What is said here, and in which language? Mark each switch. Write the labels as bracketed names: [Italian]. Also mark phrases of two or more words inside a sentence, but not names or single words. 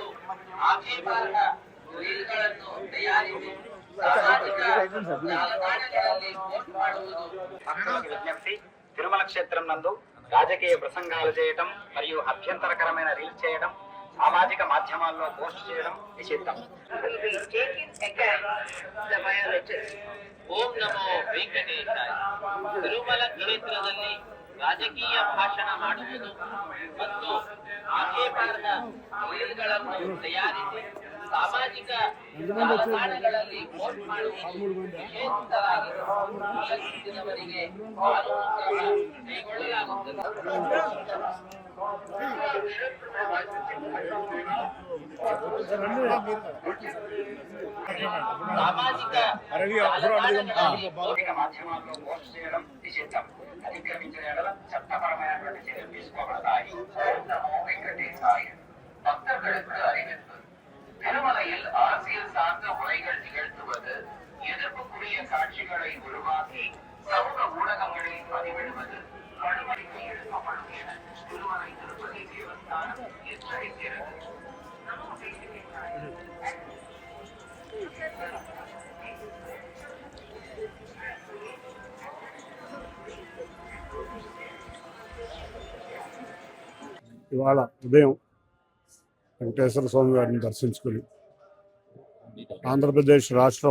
[Telugu] తిరుమల క్షేత్రం నందు రాజకీయ ప్రసంగాలు చేయడం మరియు అభ్యంతరకరమైన రీల్స్ చేయడం, సామాజిక మాధ్యమాల్లో పోస్ట్ చేయడం నిషిద్ధం. [Kannada] ಓಂ ನಮೋ ವೆಂಕಟೇಶಾಯ. ತಿರುಮಲ ಕ್ಷೇತ್ರದಲ್ಲಿ ರಾಜಕೀಯ ಭಾಷಣ ಮಾಡುವುದು ಮತ್ತು ಆಕ್ಷೇಪಾರ್ಹ ರೀಲ್ಗಳನ್ನು ತಯಾರಿಸಿ ಸಾಮಾಜಿಕ ಜಾಲತಾಣಗಳಲ್ಲಿ ಪೋಸ್ಟ್ ಮಾಡುವುದು ನಿಷೇಧಿಸಲಾಗಿದೆ. ಉಲ್ಲಂಘಿಸಿದವರಿಗೆ ಕಾನೂನು ಕೈಗೊಳ್ಳಲಾಗುತ್ತದೆ. [Telugu] సామాజిక మాధ్యమాల్లో పోస్ట్ చేయడం నిషిద్ధం. అతిక్రమించిన ఎడల చట్టపరమైనటువంటి చర్యలు తీసుకోబడతాయి. [Tamil] பக்தர்களுக்கு அறிவிப்பு. திருமலையில் அரசியல் சார்ந்த உரைகள் நிகழ்த்துவது, எதிர்ப்புக்குரிய காட்சிகளை உருவாக்கி சமூக ஊடகங்களில் பதிவிடுவது நடவடிக்கை எடுக்கப்படும் என திருமலை திருப்பதி தேவஸ்தானம் எச்சரிக்கிறது. [Telugu] ఇవాళ ఉదయం వెంకటేశ్వర స్వామి వారిని దర్శించుకుని ఆంధ్రప్రదేశ్ రాష్ట్రం